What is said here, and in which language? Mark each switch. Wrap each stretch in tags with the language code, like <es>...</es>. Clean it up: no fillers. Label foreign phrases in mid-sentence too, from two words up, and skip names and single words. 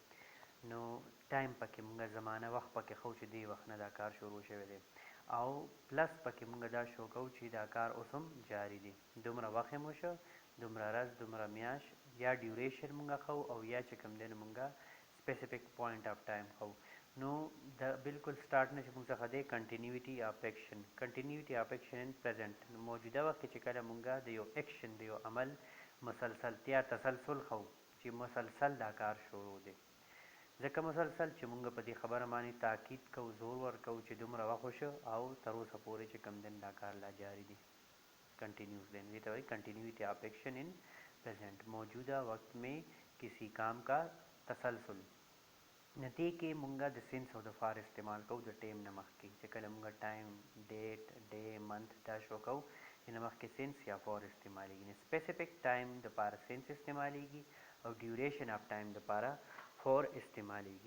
<ps>نو ټایم پکې مونږه زمانه وخت پکې خو چې دی وخت نه دا کار شروع شوی دی، او پلس پکې مونږه دا شو کوو چې دا کار اوس هم جاری دی، دومره وخت هم وشو، دومره ورځ، دومره میاشت، یا ډیوریشن مونږه خو او یا چې کوم دی نو مونږه</ps> <en>specific point of time</en> <ps>خو. نو دا بالکل سٹارټ نه چې مونږ څخه دی</ps> <en>continuity of action, continuity of action in present.</en> <ps>موجوده وخت کې چې کله مونږه د یو ایکشن د یو عمل مسلسلتیا تسلسل خو چې مسلسل دا کار شروع دی، ځکه مسلسل چې مونږ په دې خبره باندې تاکید کوو، زور ورکوو چې دومره وخت وشو او تر اوسه پورې چې کوم دی دا کار لا جاری دی،</ps> <en>continuous then.</en> <ps>دې ته وایي</ps> <en>continuity of action in present,</en> <ur>موجودہ وقت میں کسی کام کا تسلسل.</ur> <ps>ندی کې مونږه د سینس او د فار استعمال کوو د ټیم نه مخکې، چې کله مونږه</ps> <en>time, date, day, month</en> <ps>دا شو کوو چې نه مخکې سینس یا فار استعمالیږي. نه</ps> <en>specific time</en> <ps>دپاره سینس استعمالیږي او</ps> <en>duration of time</en> <ps>دپاره فور استعمالیږي.</ps>